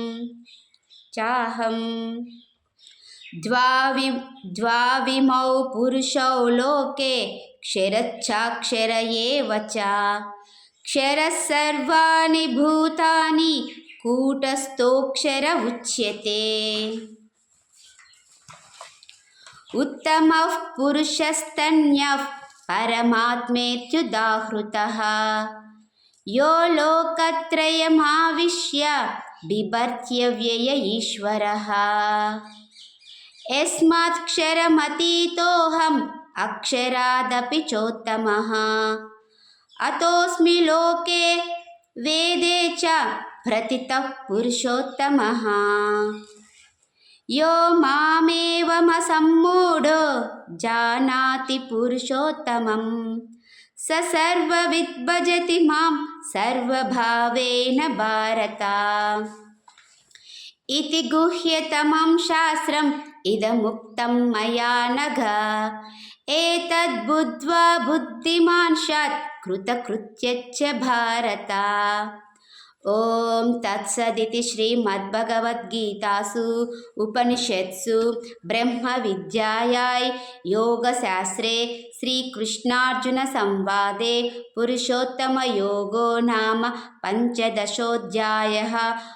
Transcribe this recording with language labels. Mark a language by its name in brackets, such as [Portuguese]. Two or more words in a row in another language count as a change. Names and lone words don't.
[Sanskrit] ದ್ವಾವಿಮೌ ಪುರುಷೌ ಲೋಕೆ ಕ್ಷರಚ್ಚಾಕ್ಷರ ಏವ ಚ. ಕ್ಷರಃ ಸರ್ವಾಣಿ ಭೂತಾನಿ ಕೂಟಸ್ಥೋಕ್ಷರ ಉಚ್ಯತೆ. ಉತ್ತಮಃ ಪುರುಷಸ್ತನ್ಯಃ ಪರಮಾತ್ಮೇತ್ಯುದಾಹೃತಃ. ಯೋ ಲೋಕತ್ರಯಮಾವಿಶ್ಯ ಬಿಭರ್ತ್ಯವ್ಯಯ ಈಶ್ವರಃ. ಯಸ್ಮಾಕ್ಷರಮತೀತೋಹಂ ಅಕ್ಷರಾದಪಿ ಚೋತ್ತಮಃ. ಅತೋಸ್ಮಿ ಲೋಕೆ ವೇದೇ ಚ ಪ್ರಥಿತಃ ಪುರುಷೋತ್ತಮಃ. ಯೋ ಮಾಮೇವಮಸಮ್ಮೂಢೋ ಜಾನಾತಿ ಪುರುಷೋತ್ತಮಂ ಸ ಸರ್ವವಿದ್ ಭಜತಿ ಮಾಂ ಸರ್ವಭಾವೇನ ಭಾರತ. ಇತಿ ಗುಹ್ಯತಮಂ ಶಾಸ್ತ್ರಂ ಇದಮುಕ್ತಂ ಮಯಾ ನಘ. ಏತದ್ಬುದ್ಧ್ವಾ ಬುದ್ಧಿಮಾನ್ ಸ್ಯಾತ್ ಕೃತಕೃತ್ಯಶ್ಚ ಭಾರತ. ఓం తత్సదితి శ్రీమద్భగవద్గీతాసు ఉపనిషత్సు బ్రహ్మ విద్యాయాయ్ యోగశాస్త్రే శ్రీకృష్ణార్జున సంవాదే పురుషోత్తమయోగో నామ పంచదశోऽధ్యాయः.